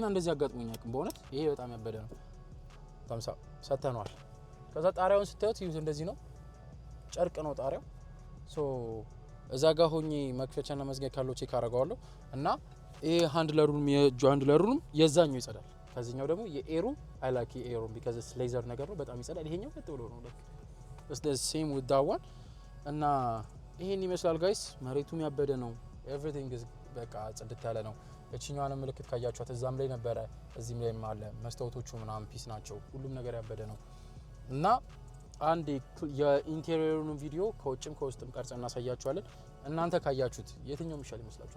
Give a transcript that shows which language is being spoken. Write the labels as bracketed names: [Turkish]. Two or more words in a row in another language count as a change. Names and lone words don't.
[Amharic] እንደዚህ አጋጥሞኝ አያውቅም በእውነት። ይሄ በጣም ያበደ ነው። ታምሳ ሰተነዋል። ከዛ ጣሪያውን ስታዩት ይሁት እንደዚህ ነው። ጨርቅ ነው ጣሪያው። ሶ እዛ ጋር ሆኜ መክፈቻና መዝጊያ ካለው ቼክ አደርገዋለሁ። እና ይሄ የእጁ ሃንድለሩንም የዛኛው ይጸዳል። ከዚህኛው ደግሞ የኤሩ አይላኪ ኤሩ ቢካዝ ሌዘር ነገር ነው በጣም ይጸዳል። ይሄኛው ቀጥ ብሎ ነው [English] like it's the same with that one። [Amharic] እና ይሄን ይመስላል ጋይስ። መሬቱም ያበደ ነው። [English] everything is [Amharic] በቃ ጽድት ያለ ነው። እቺኛዋን ምልክት ካያችኋት እዛም ላይ ነበረ እዚህም ላይ አለ። መስታወቶቹ ምናምን ፒስ ናቸው። ሁሉም ነገር ያበደ ነው። እና አንድ የኢንቴሪየሩን ቪዲዮ ከውጭም ከውስጥም ቀርጸን እናሳያችኋለን። እናንተ ካያችሁት የትኛው ይሻል ይመስላችኋል?